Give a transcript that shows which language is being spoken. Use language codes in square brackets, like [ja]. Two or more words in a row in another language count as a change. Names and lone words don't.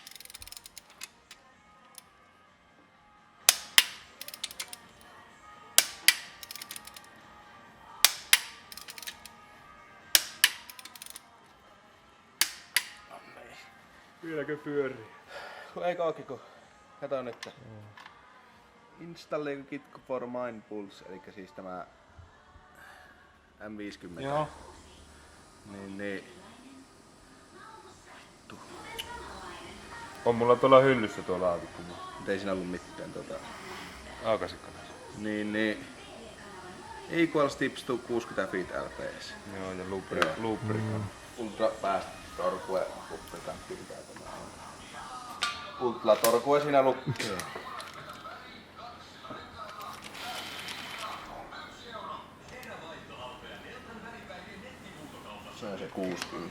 [fi] Vieläkö pyörii? Eikö ookin, kun kato nyt. [en] Install kit for Mind Pulse, [fi] eli siis tämä M50. Joo. Niin. On mulla tuolla hyllyssä tuo laatikko. Mut ei siinä ollut mitään Aukasitko ne? Niin. [en] Equal steps to 60 feet LPS. [fi] Joo, ja luupperikaan. [en] Ultra fast torque [fi] lubricantti pitää tämä on. [en] Ultra torque [fi] siinä lukkee. Se on se 60.